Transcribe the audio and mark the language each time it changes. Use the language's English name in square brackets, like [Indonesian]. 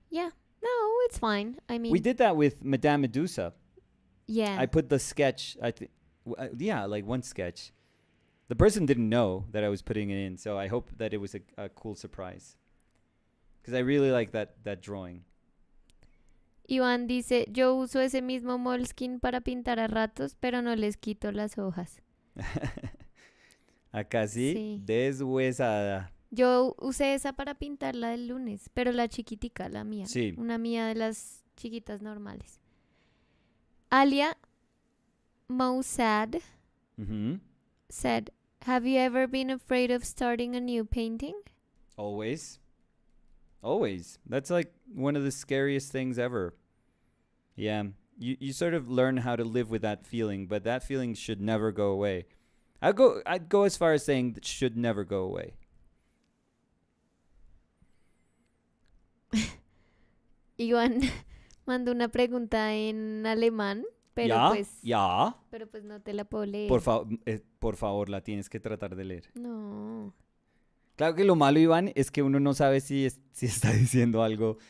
[English] yeah, no, it's fine. I mean, We did that with Madame Medusa. yeah. I put the sketch. Yeah, like one sketch. The person didn't know that I was putting it in, so I hope that it was a cool surprise. Because I really like that drawing. [Spanish] Iván dice, yo uso ese mismo moleskin para pintar a ratos, pero no les quito las hojas. Acá sí, Sí. deshuesada. Yo usé esa para pintarla el lunes, pero la chiquitica, la mía. Sí. Una mía de las chiquitas normales. [English] Alia Mousad Mm-hmm. said, have you ever been afraid of starting a new painting? Always. Always. That's like one of the scariest things ever. Yeah. You sort of learn how to live with that feeling, but that feeling should never go away. I'd go as far as saying that should never go away. [Spanish] Iván mandó una pregunta en alemán, pero ¿Ya? pues ¿Ya? pero pues no te la puedo leer. Por favor, la tienes que tratar de leer. No. Claro que lo malo, Iván, es que uno no sabe si está diciendo algo.